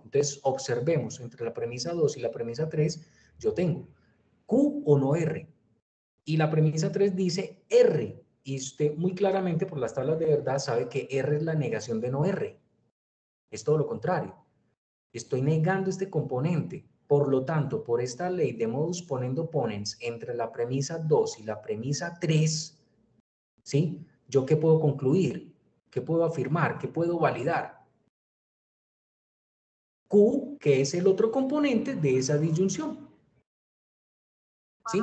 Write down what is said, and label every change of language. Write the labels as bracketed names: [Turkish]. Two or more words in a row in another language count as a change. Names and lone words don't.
[Spanish] Entonces, observemos entre la premisa 2 y la premisa 3, yo tengo Q o no R. Y la premisa 3 dice R. Y usted muy claramente por las tablas de verdad sabe que R es la negación de no R. Es todo lo contrario. Estoy negando este componente. Por lo tanto, por esta ley de [Latin] modus ponendo ponens [Spanish] entre la premisa 2 y la premisa 3, ¿sí? ¿Yo qué puedo concluir? ¿Qué puedo afirmar? ¿Qué puedo validar? Q, que es el otro componente de esa disyunción. Para